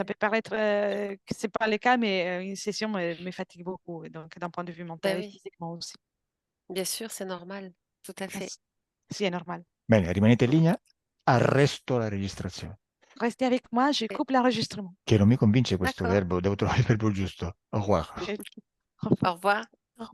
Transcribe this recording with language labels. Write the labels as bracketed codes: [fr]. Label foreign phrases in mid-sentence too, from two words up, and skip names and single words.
[fr] Ouais. peut paraître que c'est pas le cas, mais une session me fatigue beaucoup. Et donc, d'un point de vue mental Ben et oui, physiquement aussi. bien sûr, c'est normal. Tout à fait. [it] Si, è normale. Bene, rimanete in linea, arresto la registrazione. [fr] Restez avec moi, je Ok. coupe l'enregistrement. [it] Che non mi convince questo [fr] D'accord. [it] verbo, devo trovare il verbo giusto. [fr] Au revoir. Au Au revoir. revoir.